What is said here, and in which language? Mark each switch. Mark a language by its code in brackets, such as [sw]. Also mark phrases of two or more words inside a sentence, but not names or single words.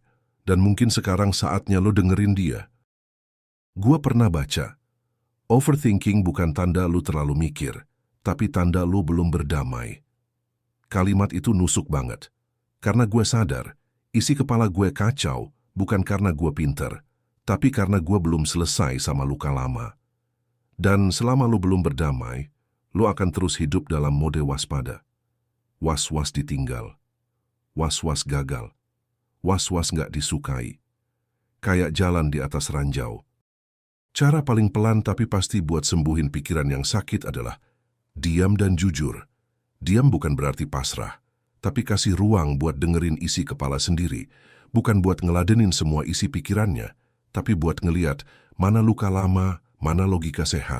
[id] Dan mungkin sekarang saatnya lu dengerin dia. Gue pernah baca, overthinking bukan tanda lu terlalu mikir, tapi tanda lu belum berdamai. Kalimat itu nusuk banget. Karena gue sadar, isi kepala gue kacau bukan karena gue pinter, tapi karena gue belum selesai sama luka lama. Dan selama lu belum berdamai, lu akan terus hidup dalam mode waspada. Was-was ditinggal, was-was gagal, was-was nggak disukai. Kayak jalan di atas ranjau. Cara paling pelan tapi pasti buat sembuhin pikiran yang sakit adalah diam dan jujur. Diam bukan berarti pasrah, tapi kasih ruang buat dengerin isi kepala sendiri. Bukan buat ngeladenin semua isi pikirannya, tapi buat ngeliat mana luka lama, mana logika sehat.